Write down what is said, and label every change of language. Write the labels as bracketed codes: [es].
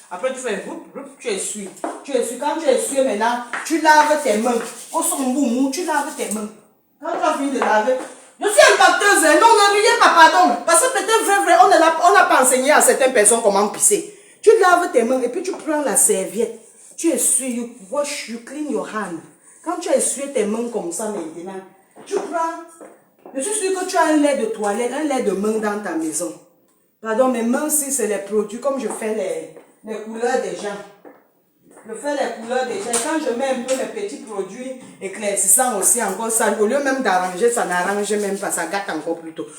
[fr] Après tu fais, tu essuies. Quand tu essuies maintenant, tu laves tes mains. Au son boumou, tu laves tes mains. Quand tu as fini de laver, je suis impacteuse. Non, ne riez pas, pardon. Parce que peut-être vrai, on n'a pas enseigné à certaines personnes comment pisser. Tu laves tes mains et puis tu prends la serviette. Tu essuies, [en] you wash, you clean your hand. [fr] Quand tu as essuyé tes mains comme ça maintenant, tu prends. Je suis sûre que tu as un lait de toilette, un lait de main dans ta maison. Pardon, mes mains, si c'est les produits, comme je fais les couleurs des gens. Je fais les couleurs des gens. Quand je mets un peu mes petits produits éclaircissants aussi, encore ça, au lieu même d'arranger, ça n'arrange même pas, ça gâte encore plus tôt.